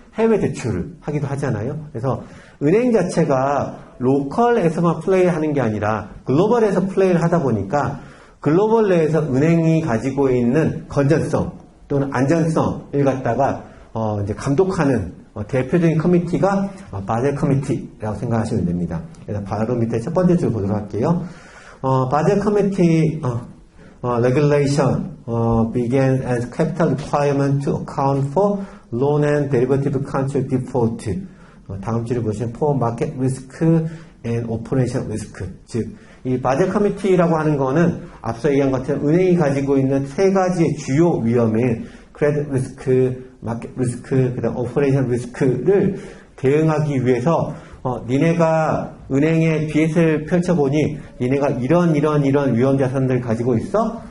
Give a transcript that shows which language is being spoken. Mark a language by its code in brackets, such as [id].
[ko] 해외 대출을 하기도 하잖아요. 그래서 은행 자체가 로컬에서만 플레이하는 게 아니라 글로벌에서 플레이를 하다 보니까 글로벌 내에서 은행이 가지고 있는 건전성 또는 안전성을 갖다가 이제 감독하는 대표적인 커미티가 바젤 커미티라고 생각하시면 됩니다. 그래서 바로 밑에 첫 번째 줄 보도록 할게요. [en] 바젤 커미티 regulation began as capital requirement to account for loan and derivative contract default. [ko] 다음 줄을 보시면 [en] for market risk and operation risk. [ko] 즉, 이 바젤 커미티라고 하는 거는 앞서 얘기한 것처럼 은행이 가지고 있는 세 가지의 주요 위험인 크레딧 리스크, 마켓 리스크, 그다음 오퍼레이션 리스크를 대응하기 위해서 니네가 은행에 비엣을 펼쳐보니 니네가 이런 위험 자산들을 가지고 있어?